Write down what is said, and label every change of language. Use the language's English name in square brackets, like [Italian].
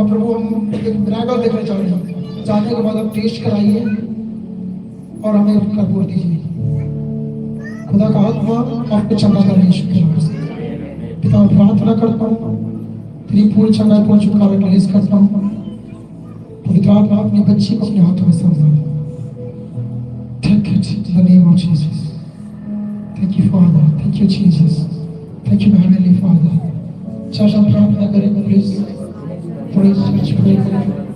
[Hindi] अब प्रभु हम एक मिरेकल देखने जा रहे हैं। जाने के बाद आप टेस्ट कराइए और हमें कबूल दीजिए। खुदा का आत्मा आपको चंगा करे यीशु के नाम से। पिता मैं प्रार्थना करता हूँ, तेरी पूरी चंगा पूर्ण छुटकारा रिलीज करता हूँ। पवित्र आत्मा अपनी बच्ची को अपने हाथों में संभालो। [English] Take it in the name of Jesus. Thank you, Father. Thank you, Jesus. Thank you, Heavenly Father. [Hindi] Church हम प्रार्थना करेंगे, प्लीज थोड़ी चर्च प्रे करें।